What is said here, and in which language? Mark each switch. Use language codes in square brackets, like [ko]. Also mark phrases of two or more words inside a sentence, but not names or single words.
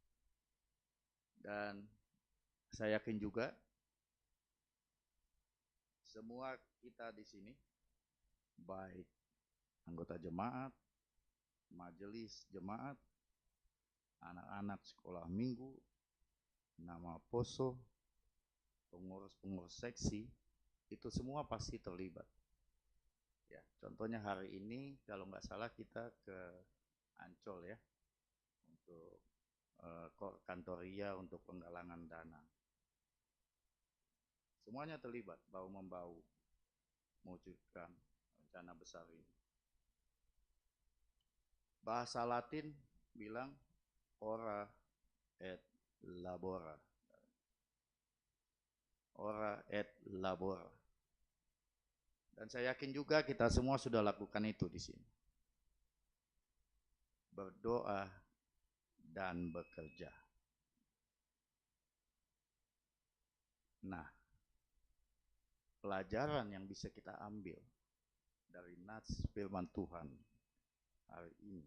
[id] Dan saya yakin juga semua kita di sini, baik anggota jemaat, majelis jemaat, anak-anak sekolah minggu, [bts] nama poso, [id] pengurus-pengurus seksi, itu semua pasti terlibat. Ya, contohnya hari ini kalau nggak salah kita ke Ancol ya, untuk kantoria untuk penggalangan dana. Semuanya terlibat bahu-membahu mewujudkan rencana besar ini. Bahasa Latin bilang [la] ora et labora. Ora et labora. [id] Dan saya yakin juga kita semua sudah lakukan itu di sini. Berdoa dan bekerja. Nah, pelajaran yang bisa kita ambil dari nats firman Tuhan hari ini.